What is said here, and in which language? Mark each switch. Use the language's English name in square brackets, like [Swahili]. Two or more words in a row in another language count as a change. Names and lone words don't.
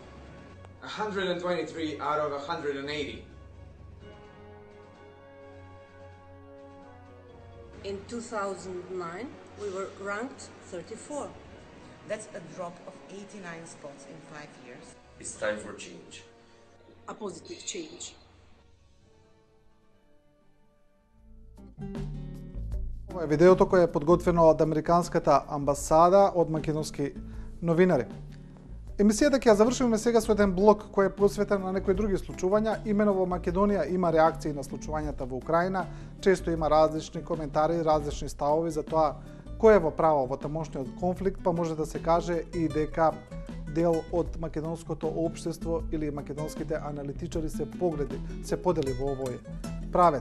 [English] 123 out of 180. In 2009, we were ranked 34. That's a drop of 89 spots in 5 years. It's time for change. A positive change. [Macedonian] Ова е видеото кое е подготвено од Американската амбасада од македонски новинари. Емисијата ќе ја завршиме сега со еден блок кој е посветен на некои други случувања. Имено во Македонија има реакции на случувањата во Украина, често има различни коментари, различни ставови за тоа кој е во право во тамошниот конфликт, па може да се каже и дека дел од македонското општество или македонските аналитичари се подели во овој правец.